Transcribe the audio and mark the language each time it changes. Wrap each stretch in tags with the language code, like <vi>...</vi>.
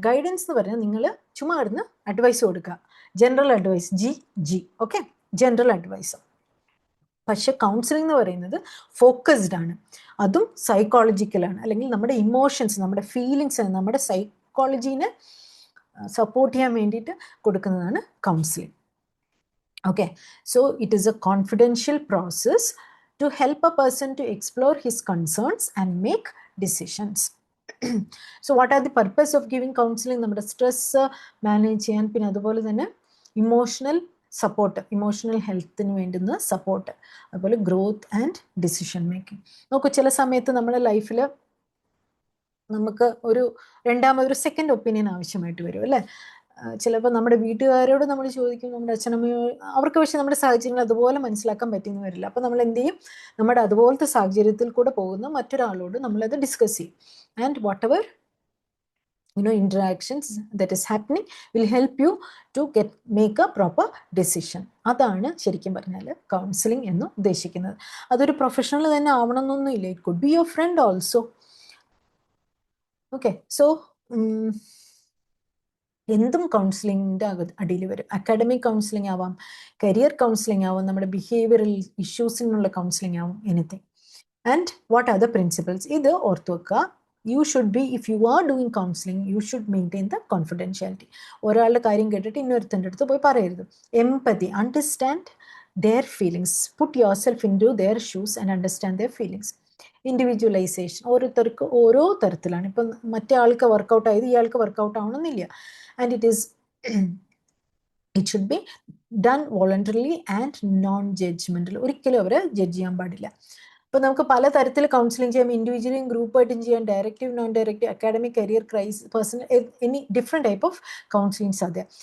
<ml>Guidance എന്ന് പറഞ്ഞാൽ നിങ്ങൾ ചുമ്മാ ഇരുന്ന് അഡ്വൈസ് കൊടുക്കുക, general advice, G. Okay, general advice. പക്ഷെ കൗൺസിലിംഗ് എന്ന് പറയുന്നത് ഫോക്കസ്ഡ് ആണ്, അതും സൈക്കോളജിക്കലാണ്, അല്ലെങ്കിൽ നമ്മുടെ ഇമോഷൻസ്, നമ്മുടെ ഫീലിങ്സ്, നമ്മുടെ സൈക്കോളജീനെ സപ്പോർട്ട് ചെയ്യാൻ വേണ്ടിയിട്ട് കൊടുക്കുന്നതാണ് counselling.</ml> <en>Okay, so it is a confidential process to help a person to explore his concerns and make decisions. So what are the purpose of giving counseling?</en> <ml>നമ്മുടെ സ്ട്രെസ് മാനേജ് ചെയ്യാൻ, പിന്നെ അതുപോലെ തന്നെ emotional support, emotional ഹെൽത്തിന് വേണ്ടുന്ന support, അതുപോലെ growth and decision making. നോക്കൂ, ചില സമയത്ത് നമ്മുടെ ലൈഫിൽ നമുക്ക് ഒരു രണ്ടാമതൊരു സെക്കൻഡ് ഒപ്പീനിയൻ ആവശ്യമായിട്ട് വരും അല്ലേ. ചിലപ്പോൾ നമ്മുടെ വീട്ടുകാരോട് നമ്മൾ ചോദിക്കും, നമ്മുടെ അച്ഛനമ്മയോ, അവർക്ക് പക്ഷേ നമ്മുടെ സാഹചര്യങ്ങൾ അതുപോലെ മനസ്സിലാക്കാൻ പറ്റിയെന്ന് വരില്ല. അപ്പോൾ നമ്മൾ എന്ത് ചെയ്യും, നമ്മുടെ അതുപോലത്തെ സാഹചര്യത്തിൽ കൂടെ പോകുന്ന മറ്റൊരാളോട് നമ്മളത് ഡിസ്കസ് ചെയ്യും.</ml> <en>And whatever interactions that is happening will help you to make a proper decision.</en> <ml>അതാണ് ശരിക്കും പറഞ്ഞാൽ കൗൺസിലിംഗ് എന്ന് ഉദ്ദേശിക്കുന്നത്. അതൊരു പ്രൊഫഷണൽ തന്നെ ആവണമെന്നൊന്നുമില്ല,</ml> <en>It could be your friend also.</en> <ml>Okay, so എന്തും കൗൺസിലിങ്ങിൻ്റെ അടിയിൽ വരും. അക്കാഡമിക് കൗൺസിലിംഗ് ആവാം, കരിയർ കൗൺസിലിംഗ് ആവാം, നമ്മുടെ ബിഹേവിയറൽ ഇഷ്യൂസിനുള്ള കൗൺസിലിംഗ് ആവും, anything.</ml> <en>And what are the principles?</en> <ml>ഇത് ഓർത്ത് വെക്കുക.</ml> <en>You should be, if you are doing counseling, you should maintain the confidentiality.</en> <ml>ഒരാളുടെ കാര്യം കേട്ടിട്ട് ഇന്നൊരുത്തൻ്റെ അടുത്ത് പോയി പറയരുത്.</ml> <en>Empathy, understand their feelings, put yourself into their shoes and understand their feelings.</en> <ml>Individualization, ഓരോരുത്തർക്ക് ഓരോ തരത്തിലാണ്. ഇപ്പം മറ്റേ ആൾക്ക് വർക്കൗട്ട് ആയത് ഇയാൾക്ക് വർക്കൗട്ട് ആവണമെന്നില്ല.</ml> <en>And it should be done voluntarily and non-judgmental.</en> <ml>ഒരിക്കലും അവരെ ജഡ്ജ് ചെയ്യാൻ പാടില്ല. അപ്പോൾ നമുക്ക് പല തരത്തിൽ കൗൺസിലിംഗ് ചെയ്യാം, ഇൻഡിവിജ്വലും ഗ്രൂപ്പായിട്ടും ചെയ്യാം, directive, non directive, academic, career, personal,</ml> <en>any different type of counsellings</en> <ml>അതെ.</ml>